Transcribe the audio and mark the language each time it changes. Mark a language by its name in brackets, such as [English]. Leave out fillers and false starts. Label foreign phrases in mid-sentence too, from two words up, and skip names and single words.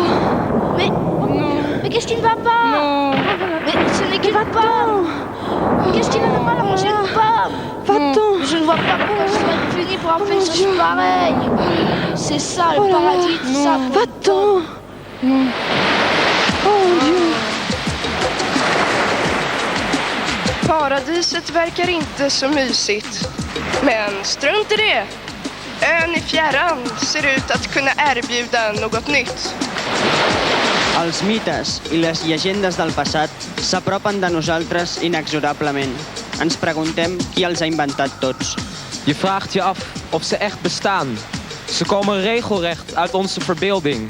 [French] Mais qu'est-ce qui ne va pas? Non. Mais ce n'est qu'une pomme. Qu'est-ce qui ne va pas à manger une pomme? Va-t'en! Je ne vois pas pourquoi je serais puni pour avoir fait une chose pareille. C'est ça le paradis, tout ça. Va-t'en! Oh Dieu! [Swedish] Paradiset verkar inte så mysigt. Men strunt i det. Ön i fjärran ser ut att kunna erbjuda något nytt. [Catalan] Els mites i les llegendes del passat s'apropen de nosaltres inexorablement. Ens preguntem qui els ha inventat tots. [Dutch] Je vraagt je af of ze echt bestaan. Ze komen regelrecht uit onze verbeelding.